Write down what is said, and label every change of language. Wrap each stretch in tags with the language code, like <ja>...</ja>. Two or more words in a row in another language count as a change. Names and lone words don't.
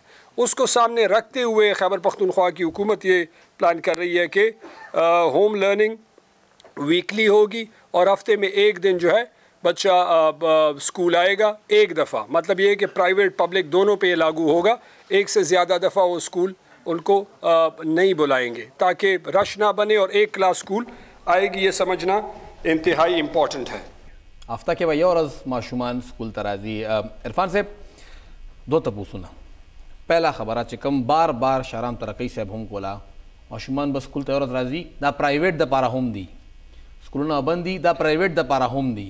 <ur>اس کو سامنے رکھتے ہوئے خیبر پختونخوا کی حکومت یہ پلان کر رہی ہے کہ</ur> <en>home learning weekly</en> <ur>ہوگی اور ہفتے میں 1 دن جو ہے بچہ اسکول آئے گا 1 دفعہ. مطلب یہ کہ</ur> <en>private public</en> <ur>دونوں پہ یہ لاگو ہوگا, 1 سے زیادہ دفعہ وہ اسکول ان کو نہیں بلائیں گے تاکہ رش نہ بنے اور 1 کلاس اسکول آئے گی. یہ سمجھنا انتہائی امپورٹنٹ ہے.</ur> <ps>هفته کې به یو ورځ ماشومان سکول ته راځي. عرفان صاحب 2 تپوسونه. پهله خبره چې کوم بار بار شهرام ترکی صاحب هم کوله, ماشومان به سکول ته یو ورځ راځي, دا پرایویټ دپاره هم دي, سکولونه بند دي, دا پرایویټ دپاره هم دي.</ps>